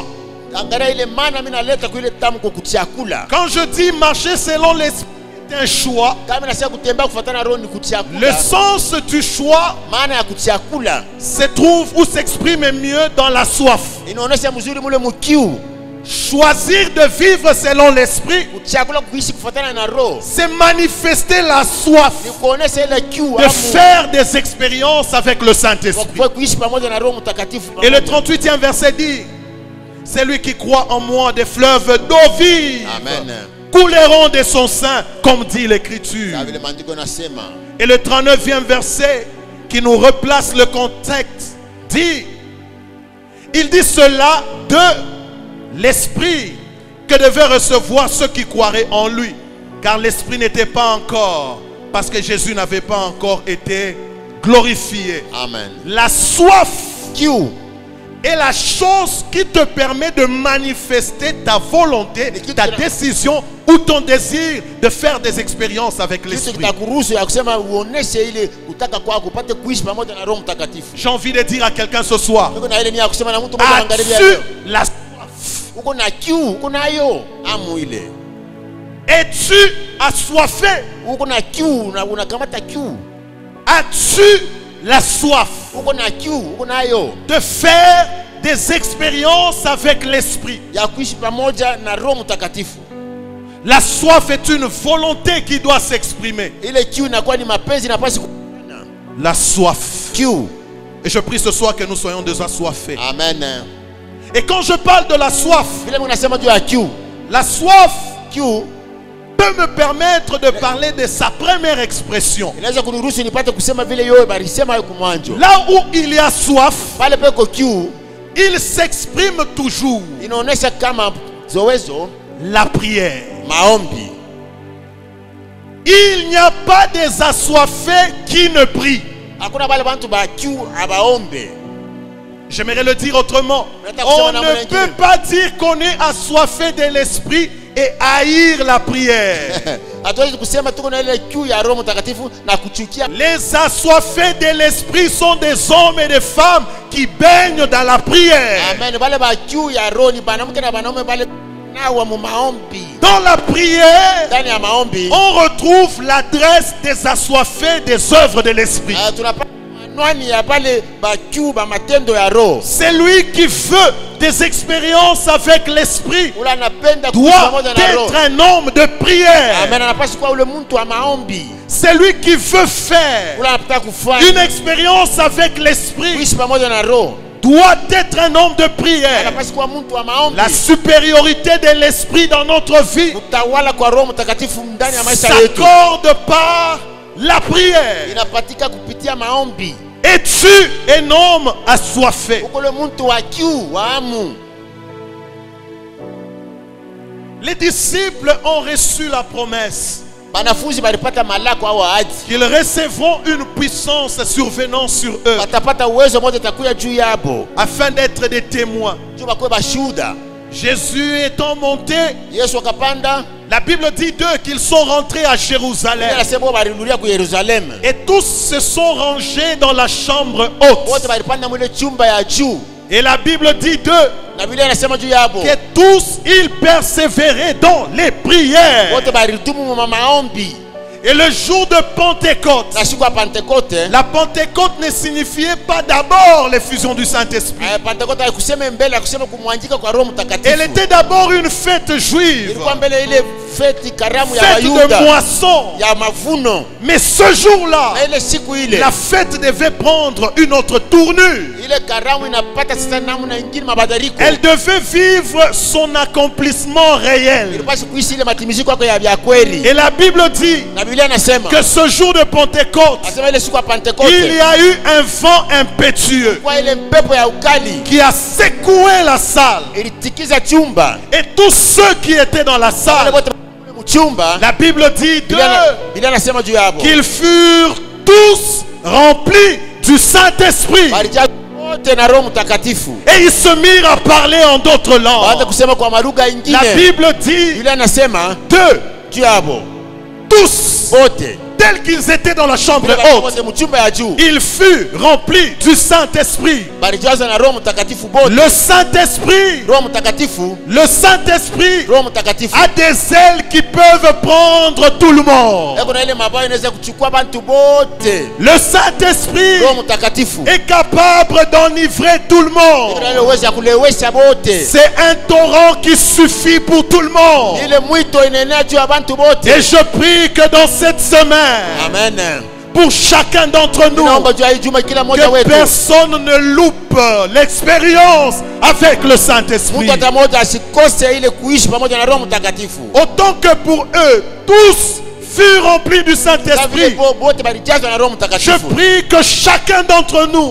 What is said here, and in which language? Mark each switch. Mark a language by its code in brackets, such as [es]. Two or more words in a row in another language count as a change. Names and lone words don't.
[sw] Angalia ile maana mimi naleta kwa ile tamko kuchakula. [fr] Quand je dis marcher selon l'esprit, c'est un choix. [sw] Kama nasema kutembea kufuatana na Roho ni kuchakula. [fr] Le sens du choix [sw] Maana ya kuchakula [fr] se trouve ou s'exprime mieux dans la soif. [sw] inaonesha mzuri mule mkiu. [fr] Choisir de vivre selon l'esprit, [sw] Kuchakula kuishi kufuatana na Roho [fr] c'est manifester la soif [sw] ni kuonesha ile kiu [fr] de faire des expériences avec le Saint-Esprit. [sw] kwa kuishi pamoja na Roho Mtakatifu. [fr] Et le 38e verset dit: celui qui croit en moi, des fleuves d'eau vive Amen. couleront de son sein, comme dit l'Écriture. [sw] Kama vile maandiko yanasema. [fr] Et le 39e verset, qui nous replace le contexte, dit: il dit cela de l'Esprit que devaient recevoir ceux qui croiraient en lui, car l'Esprit n'était pas encore, parce que Jésus n'avait pas encore été glorifié. Amen. La soif [sw] Kiu [fr] est la chose qui te permet de manifester ta volonté, ta décision ou ton désir de faire des expériences avec [sw] kitu [fr] l'Esprit. [sw] kitakuruhusu ya kusema uoneshe ile utaka kwako upate kuishi pamoja na Roho Mtakatifu. [fr] J'ai envie de dire à quelqu'un ce soir: [sw] Uko na ile nia ya kusema na mtu mmoja magharibi ya [fr] as-tu [sw] leo. [fr] la soif? [sw] Uko na kiu, uko nayo amu ile. [fr] Es-tu assoiffé? [sw] Uko na kiu na unakamata kiu. [fr] As-tu la soif [sw] Uko na kiu, uko nayo [fr] de faire des expériences avec l'Esprit? [sw] ya kuishi pamoja na Roho Mtakatifu. [fr] La soif est une volonté qui doit s'exprimer. [sw] Ile kiu inakuwa ni mapenzi na pasi. [fr] La soif. [sw] Kiu. [fr] Et je prie ce soir que nous soyons des assoiffés. Amen. Et quand je parle de la soif, [sw] Vile mnasema juu ya kiu. [fr] la soif [sw] Kiu [fr] peut me permettre de parler de sa première expression. [sw] inaweza kuniruhusu nipate kusema vile yowe barisema yuko mwanzo. [fr] Là où il y a soif, [sw] Pale peko kiu [fr] il s'exprime toujours [sw] inaonesha kama zowezo [fr] la prière. [sw] maombi. [fr] Il n'y a pas des assoiffés qui ne prient. [sw] Hakuna wale bantu ba kiu abaombe. [fr] J'aimerais le dire autrement. On ne peut pas dire qu'on est assoiffé de l'esprit et haïr la prière. [sw] Hatuwezi kusema tuko na ile kiu ya Roho Mtakatifu na kuchukia. [fr] Les assoiffés de l'esprit sont des hommes et des femmes qui baignent dans la prière. Amen. [sw] Wale ba kiu ya Roho ni banamke na banaume wale nawa mu maombi. [fr] Dans la prière, [sw] Ndani ya maombi [fr] on retrouve l'adresse des assoiffés des œuvres de l'esprit. [sw] tunapata anwani ya pale ba kiu ba matendo ya Roho. [fr] C'est lui qui veut des expériences avec l'esprit [sw] Ule anapenda kuishi [fr] doit [sw] pamoja na Roho. [fr] être un homme de prière. Amen. [sw] Anapaswa kuwa ule mtu wa maombi. [fr] C'est lui qui veut faire [sw] Ule anataka kufanya [fr] une expérience avec l'esprit [sw] kuishi pamoja na Roho. [fr] doit être un homme de prière. [sw] Anapaswa kuwa mtu wa maombi. [fr] La supériorité de l'esprit dans notre vie [sw] Utawala kwa Roho Mtakatifu ndani ya maisha yetu [fr] s'accorde par la prière. [sw] inapatika kupitia maombi. [fr] Es-tu un homme assoiffé? [sw] Uko le mtu wa kiu wa amu. [fr] Les disciples ont reçu la promesse [sw] Banafunzi balipata malako au ahadi. [fr] qu'ils recevront une puissance survenant sur eux [sw] Batapata uwezo moja takuya juu yabo. [fr] afin d'être des témoins. [sw] Juu bakwe bashuda. [fr] Jésus étant monté, [sw] Yesu akapanda. [fr] la Bible dit d'eux qu'ils sont rentrés à Jérusalem [sw] Anasema balirudia ku Yerusalem. [fr] et tous se sont rangés dans la chambre haute. [sw] Wote balipanda mwile chumba ya juu. [fr] Et la Bible dit d'eux [sw] Na Biblia inasema juu yabo. [fr] que tous ils persévéraient dans les prières. [sw] Wote balitumu mu maombi. [fr] Et le jour de Pentecôte, [sw] Na siku ya Pentekote. [fr] la Pentecôte ne signifiait pas d'abord l'effusion du Saint-Esprit. [sw] Pentekote haikusema mbele ya kusema kumwanjika kwa Roho Mtakatifu. [fr] Elle était d'abord une fête juive. [sw] Ilikuwa mbele ile feti karamu ya [fr] fête de [sw] Wayuda [fr] moisson. [sw] ya mavuno. [fr] Mais ce jour-là, [sw] Na ile siku ile [fr] la fête devait prendre une autre tournure. [sw] ile karamu inapata sasa namna ingine mabadiliko. [fr] Elle devait vivre son accomplissement réel. [sw] Ilipaswa kuishi ile matimiziko yako ya kweli. [fr] Et la Bible dit [sw] Na Biblia inasema [fr] que ce jour de Pentecôte, [sw] asema ile siku ya Pentekoste [fr] il y a eu un vent impétueux [sw] kwa ile mpepo ya ukali [fr] qui a secoué la salle. [sw] ilitikiza chumba. [fr] Et tous ceux qui étaient dans la [sw] Wale [fr] salle, [sw] wote mchumba [fr] la Bible dit [sw] Biblia inasema juu yabo [fr] qu'ils furent tous remplis du Saint-Esprit. [sw] walijaa wote na Roho Mtakatifu. [fr] Et ils se mirent à parler en d'autres [sw] Baada [fr] langues. [sw] kusema kwa malugha [fr] La [sw] ingine. [fr] Bible dit [sw] Biblia inasema [fr] d'eux, [sw] juu yabo [fr] tous, [sw] wote [fr] tels qu'ils étaient dans la chambre haute, [sw] wote mchumba ya juu [fr] ils furent remplis du Saint-Esprit. [sw] balijazwa na Roho Mtakatifu bote. [fr] Le Saint-Esprit, [sw] Roho Mtakatifu, [fr] le Saint-Esprit [sw] Roho Mtakatifu [fr] a des ailes qui peuvent prendre tout le monde. [sw] kuna ile mabawa inaweza kuchukua bantu bote. [fr] Le Saint-Esprit [sw] Roho Mtakatifu [fr] est capable d'enivrer tout le monde. [sw] kuna ile uwezo ya kulewesha bote. [fr] C'est un torrent qui suffit pour tout le monde. [sw] Ile mwito inaenea juu ya bantu bote. [fr] Et je prie que dans cette semaine, Amen. pour chacun d'entre nous, [sw] Naomba juu ya hii juma kila mmoja [fr] que [sw] wetu [fr] personne ne loupe l'expérience avec le Saint-Esprit. [sw] mtu hata mmoja asikose ile kuishi pamoja na Roho Mtakatifu. [fr] Autant que pour eux, tous furent remplis du [sw] Kama vile [fr] Saint-Esprit. [sw] bote balijazwa na Roho [fr] Je [sw] Mtakatifu. [fr] prie que chacun d'entre nous,